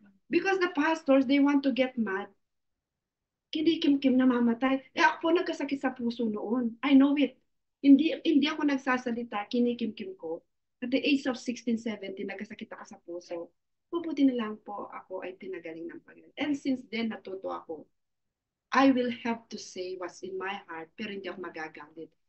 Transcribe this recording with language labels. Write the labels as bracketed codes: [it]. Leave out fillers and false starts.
[en] Because the pastors, they want to get mad. [tl] Kinikim-kim namamatay. Ako po nagkasakit sa puso noon. [en] I know it. [tl] Hindi ako nagsasalita, kinikim-kim ko. [en] At the age of 16, 17, [tl] nagkasakit ako sa puso. Mabuti na lang po ako ay pinagaling ng Panginoon. [en] And since then, [tl] natuto ako. [en] I will have to say what's in my heart, [tl] pero hindi ako magagalit.